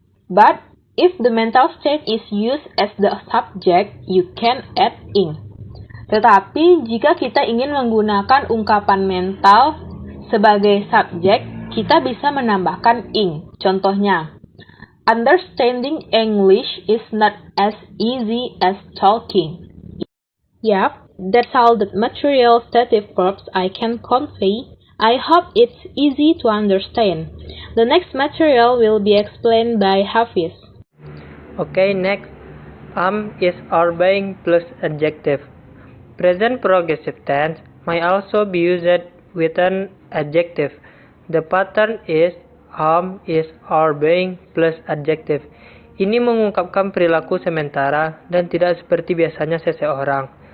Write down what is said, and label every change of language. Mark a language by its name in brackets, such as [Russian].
[English] But if the mental state is used as the subject, you can add ing. [Indonesian] Tetapi jika kita ingin menggunakan ungkapan mental sebagai subjek, kita bisa menambahkan ing. Contohnya, [English] understanding English is not as easy as talking. Yup, that's all the material stative verbs I can convey. I hope it's easy to understand. The next material will be explained by Hafiz. Okay, next. Is obeying plus adjective. Present progressive tense may also be used with an adjective. The pattern is is obeying plus adjective. [Indonesian] Ini mengungkapkan perilaku sementara dan tidak seperti biasanya seseorang.